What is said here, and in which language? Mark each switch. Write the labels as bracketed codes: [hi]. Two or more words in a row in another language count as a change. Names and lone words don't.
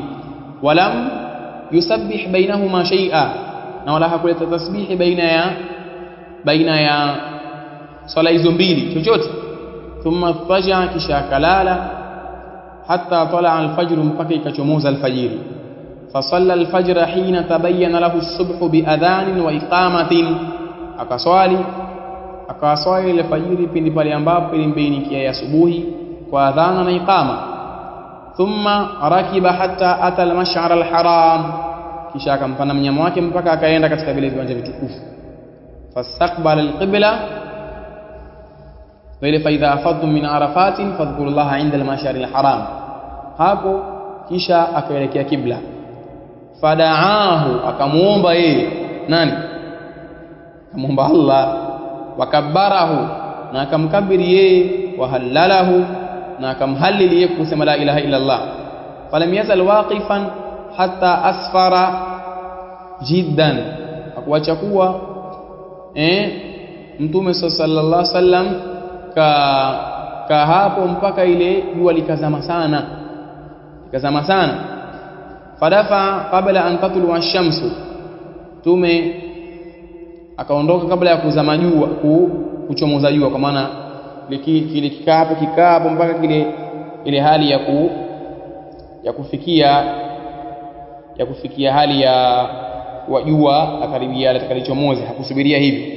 [ar] ولم يسبح بينهما شيئا, [sw] na wala hakuleta tasbihi baina ya swala hizo mbili chochote. [ar] ثم فجا, [sw] kisha kalala, [ar] حتى طلع الفجر, [sw] mpaka ikachomoza alfajiri. [ar] فصلى الفجر حين تبين له الصبح بأذان وإقامة, [sw] akaswali al-fajiri pindi pale ambapo ilimbainikia ya asubuhi kwa adhana na iqama. [ar] ثم ركب حتى أتى المشعر الحرام, [sw] kisha akampanda mnyama wake mpaka akaenda katika vile viwanja vitukufu. [ar] فاستقبل القبلة فإذا أفضتم من عرفات فاذكروا الله عند المشعر الحرام, [sw] hapo kisha akaelekea kibla. fadaahu, akamuomba yeye nani? Akamuomba Allah. Wakabbarahu, na akamkabiri yeye. Wahallalahu, na akamhalili yeye kusema [ar] لا إله إلا الله. فلم يزل واقفا حتى أسفر جدا, [sw] akuacha kuwa Mtume [ar] صلى الله عليه وسلم [sw] ka hapo mpaka ile jua likazama sana, [ar] فدفع قبل أن تطلع الشمس, [sw] Mtume akaondoka kabla ya kuzama jua, kuchomoza jua, kwa maana kile kikaa hapo mpaka ile hali ya kufikia hali ya jua akaribia atakalichomoza, hakusubiria hivi.